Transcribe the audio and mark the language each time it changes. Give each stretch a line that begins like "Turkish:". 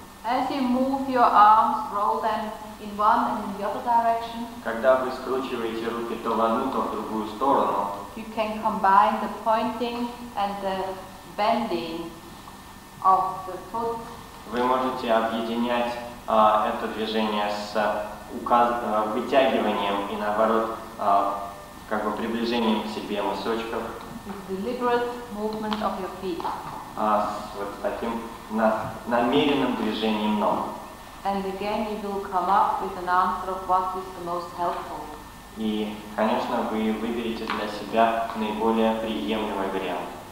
English: As you move your arms, roll them in one and in the other direction.
Russian: Когда вы скручиваете руки то в одну, то в другую сторону,
English: you can combine the pointing and the bending of the foot.
Russian: Вы можете объединять это движение с вытягиванием и наоборот как бы приближением к себе мысочков.
English: Deliberate movement of your feet.
Russian: Вот таким намеренным движением ног.
English: And again you will come up with an answer of what is the most helpful.
Russian: И, конечно, вы выберете для себя наиболее приемлемый вариант.